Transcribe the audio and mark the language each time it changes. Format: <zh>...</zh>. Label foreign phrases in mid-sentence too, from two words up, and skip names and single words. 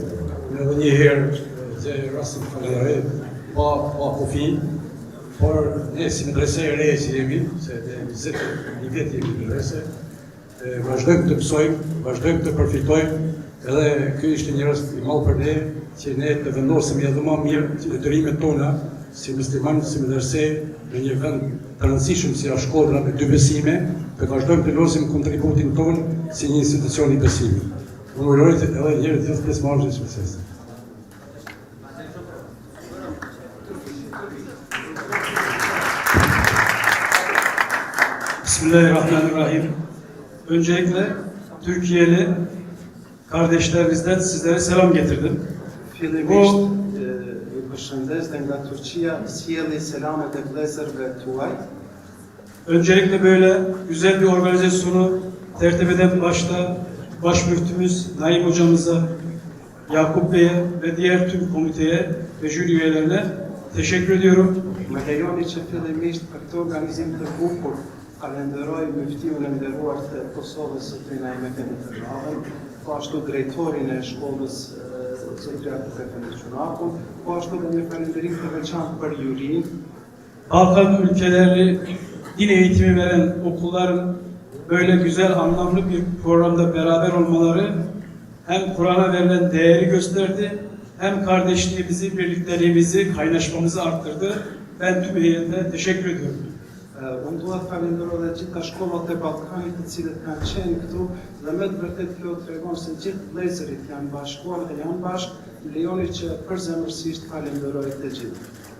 <sq>Edhe një herë të rastin të falenderoj, pa kufi, por ne si medrese e re që jemi, se një vjet jemi medrese, vazhdojmë të mësojmë, vazhdojmë të përfitojmë, edhe ky ishte një rast i madh për ne, që ne të vendosim edhe më mirë detyrimet tona si muslimanë, si medrese në një vend të rëndësishëm si Shkodra me 2 besime, të vazhdojmë të losim kontributin tonë si një institucion i besimit. Unë uroj edhe një herë të gjithë pjesëmarrësit e mesesë. Bismillahirrahmanirrahim.</sq> <tr>Öncelikle Türkiye'li kardeşlerimizden sizlere selam getirdim.</tr> <sq>Fillimisht ju përshëndes dhe nga Turqia sjelli selamet e vëllezërve tuaj.</sq> <tr>Öncelikle böyle güzel bir organizasyonu tertip eden başta baş müftümüz Naim hocamıza, Yakup Bey'e ve diğer tüm komiteye ve jüri üyelerine teşekkür ediyorum.</tr> <sq>Më lejoni që fillimisht për këtë organizim të bukur falenderoj Muftiun e nderuar të Kosovës Zotrin Naime Tërnavën, po ashtu drejtorin e shkollës Zotri Akif Efendi Çunakun, po ashtu dhe një falenderim të veçantë për jurinë.</sq> <tr>Balkan ülkeleri din eğitimi veren okulların böyle güzel, anlamlı bir programda beraber olmaları hem Kur'an'a verilen değeri gösterdi, hem kardeşliğimizi, birlikteliğimizi, kaynaşmamızı arttırdı. Ben tüm heyetine teşekkür ediyorum.</tr> <sq>Unë dua të falenderoj dhe gjitha shkollat e Ballkanit të cilët kanë qenë këtu dhe me të vërtet kjo tregon se gjithë vëllezërit janë bashkuar dhe janë bashkë. Lejoni që përzemërsisht falenderoj të gjithë.</sq>